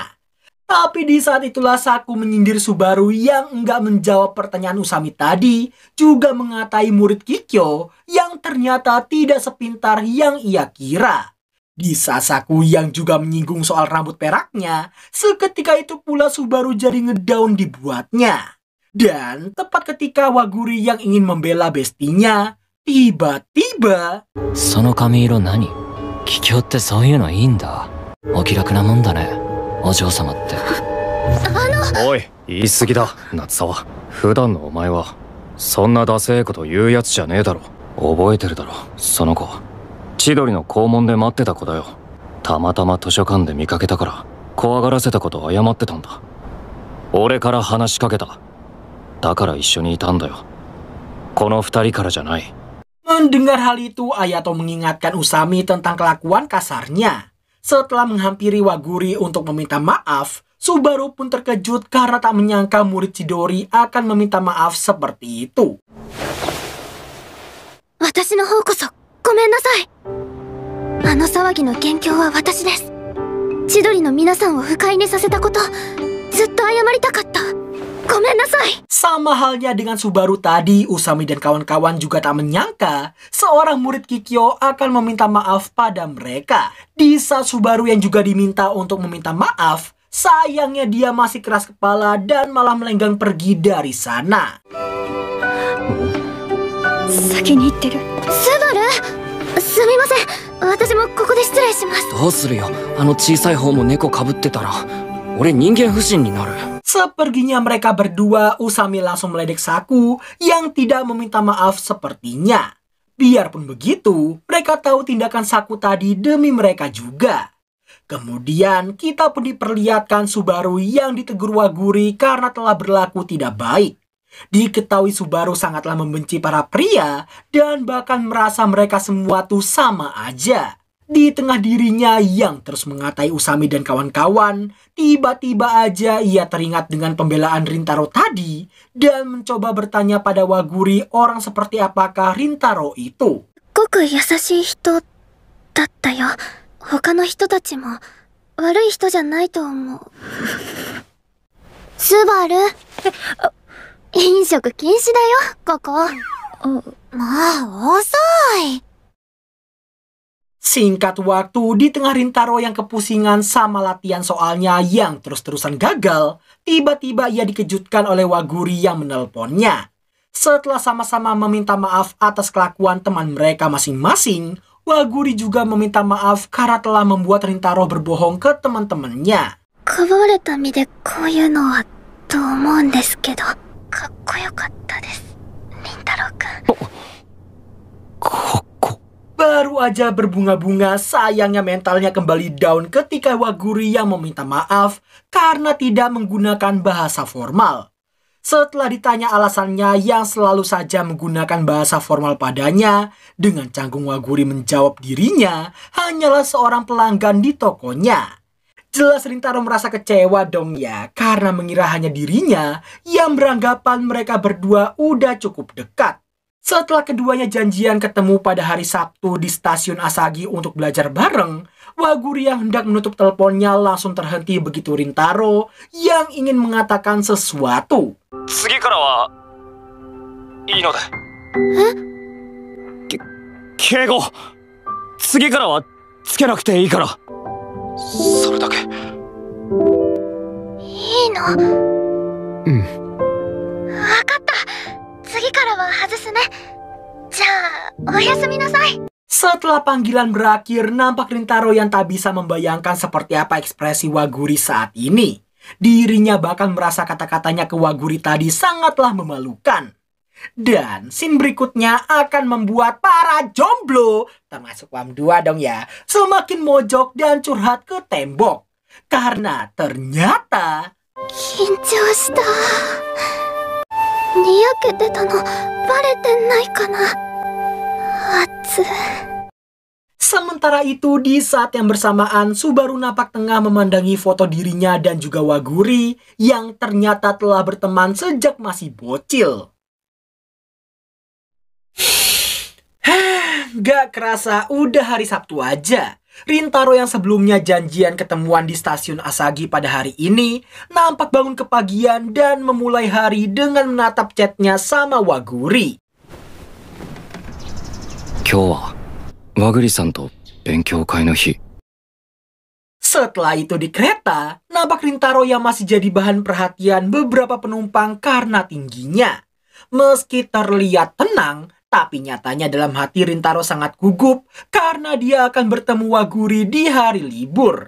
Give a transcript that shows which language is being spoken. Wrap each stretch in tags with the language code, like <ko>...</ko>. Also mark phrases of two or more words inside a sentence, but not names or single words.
<id>Tapi di saat itulah Saku menyindir Subaru yang enggak menjawab pertanyaan Usami tadi, juga mengatai murid Kikyo yang ternyata tidak sepintar yang ia kira. Di Sasaku yang juga menyinggung soal rambut peraknya, seketika itu pula Subaru jadi ngedown dibuatnya. Dan tepat ketika Waguri yang ingin membela bestinya, tiba-tiba...</id> <ja>その髪色何？桔梗ってそういうのいいんだ。お気楽なもんだね、お嬢様って。おい、言い過ぎだ、夏沢。普段のお前はそんなダセえこと言うやつじゃねえだろ。覚えてるだろ、その子。千鳥の校門で待ってた子だよ。たまたま図書館で見かけたから怖がらせたこと謝ってたんだ。俺から話しかけた。だから一緒にいたんだよ。この二人からじゃない。</ja> <id>Mendengar hal itu, Ayato mengingatkan Usami tentang kelakuan kasarnya. Setelah menghampiri Waguri untuk meminta maaf, Subaru pun terkejut karena tak menyangka murid Chidori akan meminta maaf seperti itu.</id> <ja>私の方こそごめんなさい。あの騒ぎの元凶は私です。千鳥の皆さんを不快にさせたこと、ずっと謝りたかった。ごめんなさい。</ja> <id>Sama halnya dengan Subaru tadi, Usami dan kawan-kawan juga tak menyangka seorang murid Kikyo akan meminta maaf pada mereka. Di saat Subaru yang juga diminta untuk meminta maaf, sayangnya dia masih keras kepala dan malah melenggang pergi dari sana.</id> <ja>先に行ってる。スバル、すみません。私もここで失礼します。どうするよ、あの小さい方も猫かぶってたら。俺人間不信になる。</ja> <id>Seperginya mereka berdua, Usami langsung meledek Saku yang tidak meminta maaf sepertinya. Biarpun begitu, mereka tahu tindakan Saku tadi demi mereka juga. Kemudian kita pun diperlihatkan Subaru yang ditegur Waguri karena telah berlaku tidak baik. Diketahui Subaru sangatlah membenci para pria dan bahkan merasa mereka semua tuh sama aja. Di tengah dirinya yang terus mengatai Usami dan kawan-kawan, tiba-tiba aja ia teringat dengan pembelaan Rintaro tadi dan mencoba bertanya pada Waguri orang seperti apakah Rintaro itu.</id> <ja>ごく優しい人だったよ。他の人たちも悪い人じゃないと思う。スバル、飲食禁止だよ、ここ。もう遅い。</ja> <id>Singkat waktu, di tengah Rintaro yang kepusingan sama latihan soalnya yang terus-terusan gagal, tiba-tiba ia dikejutkan oleh Waguri yang menelponnya. Setelah sama-sama meminta maaf atas kelakuan teman mereka masing-masing, Waguri juga meminta maaf karena telah membuat Rintaro berbohong ke teman-temannya.</id> <ja>かばわれた身でこういうのはと思うんですけど、かっこよかったです、リンタロウくん。かっこ。</ja> <id>Baru aja berbunga-bunga, sayangnya mentalnya kembali down ketika Waguri yang meminta maaf karena tidak menggunakan bahasa formal. Setelah ditanya alasannya yang selalu saja menggunakan bahasa formal padanya, dengan canggung Waguri menjawab dirinya hanyalah seorang pelanggan di tokonya. Jelas Rintaro merasa kecewa dong ya, karena mengira hanya dirinya yang beranggapan mereka berdua udah cukup dekat. Setelah keduanya janjian ketemu pada hari Sabtu di stasiun Asagi untuk belajar bareng, Waguri yang hendak menutup teleponnya langsung terhenti begitu Rintaro yang ingin mengatakan sesuatu.</id> <ja>次からはいいので。敬語。次からはつけなくていいから。それだけ。いいの？うん。わかった。 次からは外すね。じゃあ、おやすみなさい。</ja> <id>Setelah panggilan berakhir, nampak Rintaro yang tak bisa membayangkan seperti apa ekspresi Waguri saat ini. Dirinya bahkan merasa kata-katanya ke Waguri tadi sangatlah memalukan. Dan scene berikutnya akan membuat para jomblo, termasuk Wam 2 dong ya, semakin mojok dan curhat ke tembok. Karena ternyata...</id> <ja>緊張した。にやけてたのバレてないかな。熱。</ja> <id>Sementara itu di saat yang bersamaan Subaru nampak tengah memandangi foto dirinya dan juga Waguri yang ternyata telah berteman sejak masih bocil. Gak kerasa udah hari Sabtu aja. Rintaro yang sebelumnya janjian ketemuan di stasiun Asagi pada hari ini nampak bangun kepagian dan memulai hari dengan menatap chatnya sama Waguri.</id> <ja>今日は和栗さんと勉強会の日。</ja> <id>Setelah itu di kereta, nampak Rintaro yang masih jadi bahan perhatian beberapa penumpang karena tingginya. Meski terlihat tenang, tapi nyatanya dalam hati Rintaro sangat gugup karena dia akan bertemu Waguri di hari libur.</id>